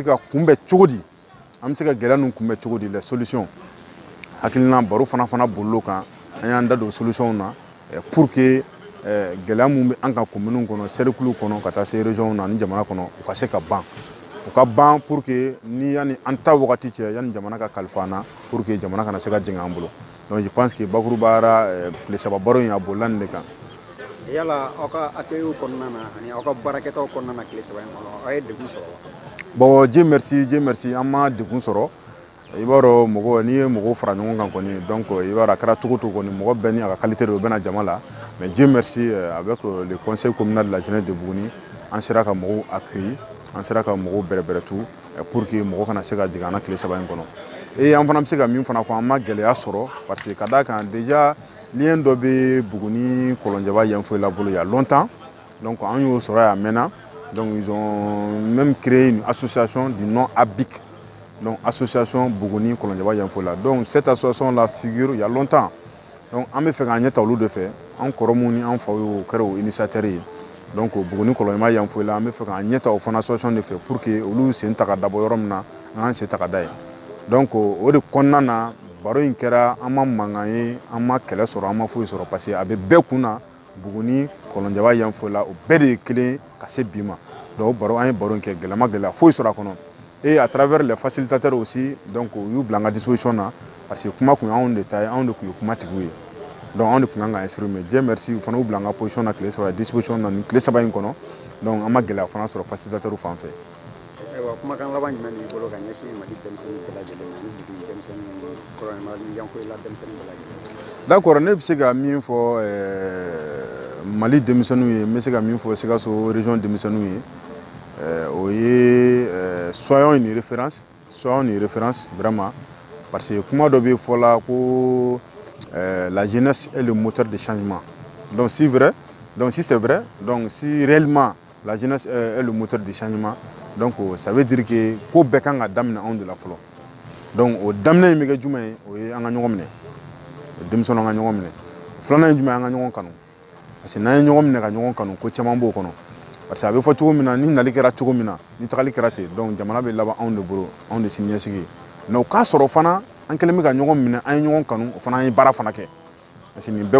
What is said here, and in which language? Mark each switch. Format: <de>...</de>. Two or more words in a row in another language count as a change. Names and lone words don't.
<bm>ka kunbɛn cogo di an bɛ se ka gɛlɛya ninnu kunbɛn cogo di la solution hakilina baro fana bolil'o kan an y'an da don solution na</bm> <fr>pour que</fr> <bm>gɛlɛya mun bɛ an ka kominiw kɔnɔ cerclew kɔnɔ ka taa se région na ani jamana kɔnɔ u ka se ka ban u ka ban</bm> <fr>pour que</fr> <bm>ni yanni an ta wagati cɛ yanni jamana ka kalifa an na</bm> <fr>pour que</fr> <bm>jamana kana se ka jigin an bolo</bm> <fr>donc je pense que</fr> <bm>bakurubara tile 3 baro in a bolila nin de kan. Yala aw ka accueil kɔnɔna na ani aw ka baarakɛtaw kɔnɔna na tile 3 in kɔnɔ aw ye degun sɔrɔ wa?</bm> <fr>Bon Dieu merci</fr> <bm>an ma degun sɔrɔ i b'a dɔn mɔgɔ n'i ye mɔgɔw fara ɲɔgɔn kan kɔni donc i b'a dɔn a kɛra cogo kɔni mɔgɔ bɛɛ ni a ka qualité de bɛ na jama la</bm> <fr>mais Dieu merci avec le conseil communal de la jeunesse</fr> <bm>de Buguni an sera ka mɔgɔw accueillir an sera ka mɔgɔw bɛrɛbɛrɛ tu</bm> <fr>pour que</fr> <bm>mɔgɔ kana se ka jigin an na tile 3 in kɔnɔ et an fana bɛ se ka min fana fɔ an ma gɛlɛya sɔrɔ</bm> <fr>parce que</fr> <bm>ka d'a kan déjà lien dɔ bɛ Buguni Kɔlɔnjɛba Yanfoyila bolo</bm> <fr>il y a longtemps donc</fr> <bm>an y'o sɔrɔ yan mɛnna</bm> <fr>donc ils ont même créé une association du nom ABIC donc association</fr> <bm>Buguni Kɔlɔnjɛba Yanfoyila</bm> <fr>donc cette association là figure il y a longtemps donc</fr> <bm>an bɛ fɛ k'an ɲɛ ta olu de fɛ an kɔrɔ mun ni an faw y'o kɛra o initiateur ye donc Buguni Kɔlɔnjɛba Yanfoyila an bɛ fɛ k'an ɲɛ ta o fana association de fɛ</bm> <fr>pour que</fr> <bm>olu sen ta ka dabɔ yɔrɔ min na an k'an sen ta ka da yen donc o de kɔnɔna na baro in kɛra an ma mankan ye an ma kɛlɛ sɔrɔ an ma foyi sɔrɔ</bm> <fr>parce que</fr> <bm>a bɛ bɛɛ kunna Buguni Kɔlɔnjɛba yan fo la o bɛɛ de ye kelen ka se bi ma donc baro an ye baro in kɛ gɛlɛya ma gɛlɛya foyi sɔrɔ a kɔnɔ</bm> <fr>et à travers les facilitateurs aussi donc</fr> <bm>u y'u bila an ka disposition na</bm> <fr>parce que</fr> <bm>kuma kun anw de ta ye anw de kun ye kuma tigiw ye donc anw de kun kan ka instruire</bm> <fr>mais Dieu merci</fr> <bm>u fana y'u bila an ka position na tile saba disposition na nin tile saba in kɔnɔ donc an ma gɛlɛya fana sɔrɔ facilitateur fan fɛ. Kumakan laban jumɛn b'i bolo ka ɲɛsin Mali denmisɛnninw bɛɛ lajɛlen ma ani Buguni denmisɛnninw kɔrɔmaden Yanfoyila denmisɛnninw bɛɛ lajɛlen. D'accord, ne bɛ se ka min fɔ Mali denmisɛnninw ye n bɛ se ka min fɔ Sikaso région denmisɛnninw ye o ye</bm> <fr>soyons une référence vraiment parce que</fr> <bm>kuma dɔ bɛ fɔ la ko</bm> <fr>la jeunesse est le moteur de changement donc si c'est vrai donc si réellement la jeunesse est le moteur de changement donc ça veut dire que</fr> <bm>ko bɛɛ kan ka daminɛ anw de la fɔlɔ donc o daminɛ in bɛ kɛ jumɛn ye o ye an ka ɲɔgɔn minɛ denmisɛnninw an ka ɲɔgɔn minɛ filanan ye jumɛn ye an ka ɲɔgɔn kanu</bm> <fr>parce que</fr> <bm>n'an ye ɲɔgɔn minɛ ka ɲɔgɔn kanu ko caman b'o kɔnɔ</bm> <fr>parce que</fr> <bm>a bɛ fɔ cogo min na ni nali kɛra cogo min na ni tagali kɛra ten donc jamana bɛ laban anw de bolo anw de sini ɲɛsigi mais o k'a sɔrɔ fana an kɛlen bɛ ka ɲɔgɔn minɛ an ye ɲɔgɔn kanu o fana an ye baara fana kɛ</bm> <fr>parce que</fr> <bm>nin bɛɛ</bm>